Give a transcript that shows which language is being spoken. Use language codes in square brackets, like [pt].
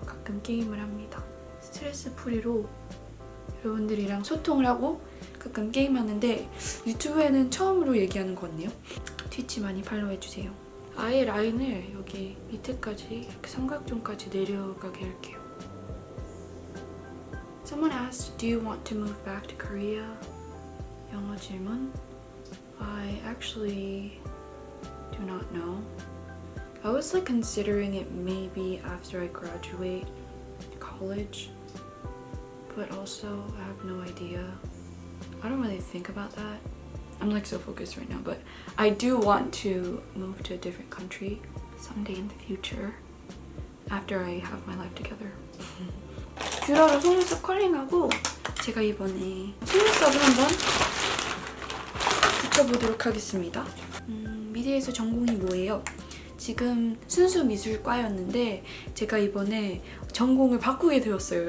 [ko] 가끔 게임을 합니다. 스트레스 풀이로 여러분들이랑 소통을 하고 가끔 게임하는데 유튜브에는 처음으로 얘기하는 것 같네요. 트위치 많이 팔로우해주세요. 아예 라인을 여기 밑에까지 이렇게 삼각존까지 내려가게 할게요. [en] Someone asked, do you want to move back to Korea? [ko] 영어 질문. [en] I actually do not know. I was like considering it maybe after I graduate college, but also I have no idea. I don't really think about that. I'm like so focused right now, but I do want to move to a different country someday in the future after I have my life together. [ko] 뷰러로 속눈썹 컬링하고 제가 이번에 속눈썹을 한번 붙여보도록 하겠습니다. 미대에서 전공이 뭐예요? 지금 순수 미술과였는데 제가 이번에 전공을 바꾸게 되었어요.